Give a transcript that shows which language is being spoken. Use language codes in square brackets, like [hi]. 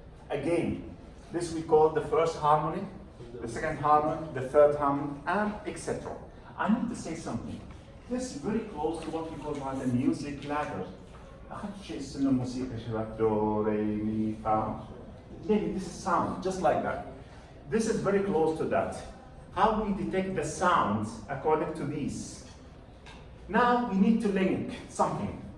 [en] Again, this we call the first harmonic, the second harmonic, the third harmonic, and etc. I need to say something. This is very close to what we call the music ladder. [ar] أخذت شيء اسمه الموسيقى شباب دو ري مي فا. [en] Maybe this is sound, just like that. This is very close to that. How we detect the sounds according to these. Now we need to link something.